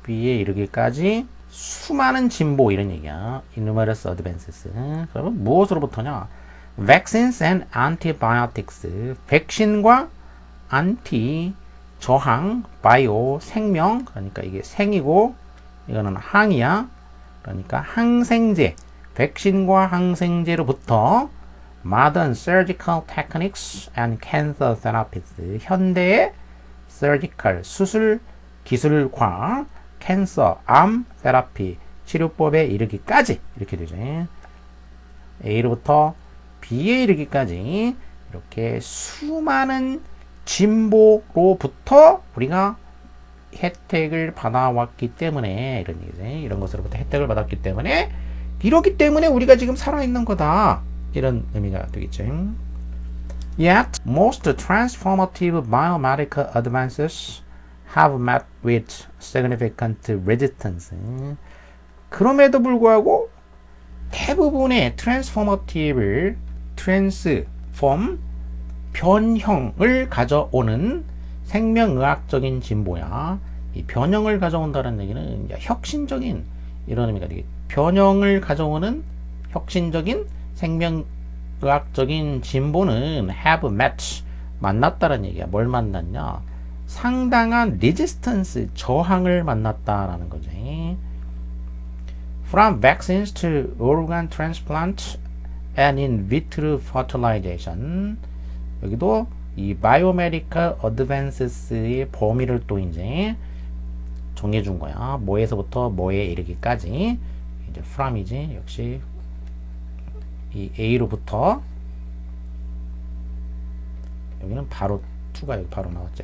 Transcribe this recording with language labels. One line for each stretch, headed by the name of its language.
Korean: B에 이르기까지 수많은 진보 이런 얘기야.
English: Numerous advances.
Korean: 그러면 무엇으로부터냐?
English: Vaccines and antibiotics.
Korean: 백신과 안티 저항, 바이오 생명. 그러니까 이게 생이고 이거는 항이야. 그러니까 항생제. 백신과 항생제로부터
English: modern surgical techniques and cancer therapies.
Korean: 현대의 surgical 수술 기술과 캔서, 암, 테라피, 치료법에 이르기까지 이렇게 되죠. A로부터 B에 이르기까지 이렇게 수많은 진보로부터 우리가 혜택을 받아왔기 때문에 이런 얘기지. 이런 것으로부터 혜택을 받았기 때문에 이러기 때문에 우리가 지금 살아있는 거다. 이런 의미가 되겠죠.
English: Yet, most transformative biomedical advances have met with significant resistance.
Korean: 그럼에도 불구하고 대부분의 transformative, transform, 변형을 가져오는 생명의학적인 진보야. 이 변형을 가져온다는 얘기는 혁신적인 이런 의미가 되겠죠. 변형을 가져오는 혁신적인 생명의학적인 진보는
English: have met,
Korean: 만났다는 얘기야. 뭘 만났냐? 상당한 resistance, 저항을 만났다라는 거지.
English: From vaccines to organ transplant and in vitro fertilization.
Korean: 여기도 이 biomedical advances의 범위를 또 이제 정해준 거야. 뭐에서부터 뭐에 이르기까지. 이제 from이지. 역시 이 A로부터 여기는 바로 2가 여기 바로 나왔죠.